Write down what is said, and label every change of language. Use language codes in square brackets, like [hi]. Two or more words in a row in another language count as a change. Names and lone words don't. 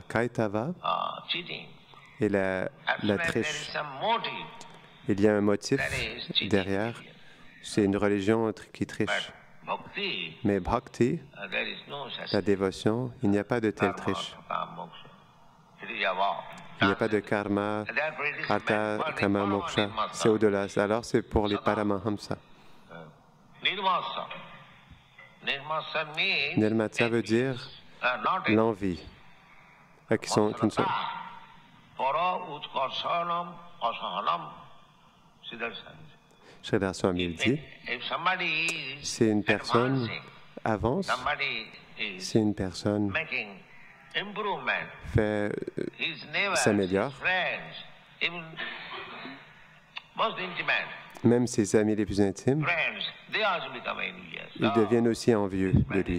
[fr] Kaitava est la triche. Il y a un motif derrière. C'est une religion qui triche. Mais bhakti, la dévotion, il n'y a pas de telle triche. Il n'y a pas de [sa] karma, artha, kama, moksha. [fr] C'est au-delà. Alors c'est pour les paramahamsa. Nirmatsa veut dire l'envie. Qui ne sont... Sridhar Swami dit, si une personne avance, si une personne s'améliore, même ses amis les plus intimes, ils deviennent aussi envieux de lui.